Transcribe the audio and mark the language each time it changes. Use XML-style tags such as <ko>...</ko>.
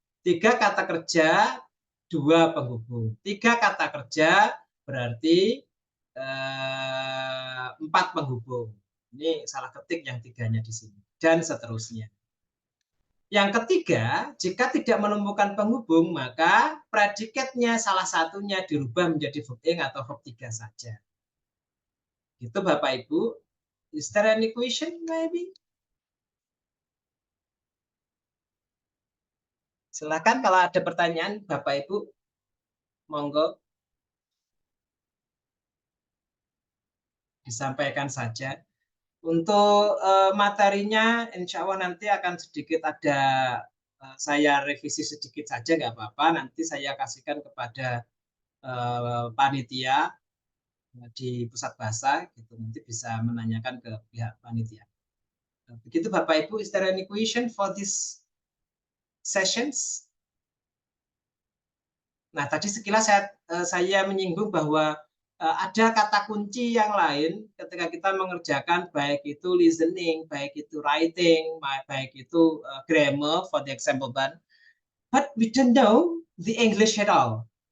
<id>Tiga kata kerja, dua penghubung. Tiga kata kerja, berarti 4 penghubung. Ini salah ketik yang tiganya di sini. Dan seterusnya. Yang ketiga, jika tidak menemukan penghubung, maka predikatnya salah satunya dirubah menjadi verb ing atau verb 3 saja. Itu Bapak Ibu.</id> <en>Is there any question maybe?</en> <id>Silakan kalau ada pertanyaan Bapak Ibu. Monggo. Disampaikan saja. Untuk materinya, insya Allah nanti akan sedikit ada, saya revisi sedikit saja, nggak apa-apa. Nanti saya kasihkan kepada panitia di pusat bahasa, gitu. Nanti bisa menanyakan ke pihak panitia. Begitu Bapak Ibu,</id> <en>is there any question for this sessions?</en> <id>Nah, tadi sekilas saya menyinggung bahwa ada kata kunci yang lain ketika kita mengerjakan baik itu listening, baik itu writing, baik itu grammar for the example one.</id> <en>But we don't know the English at all.</en>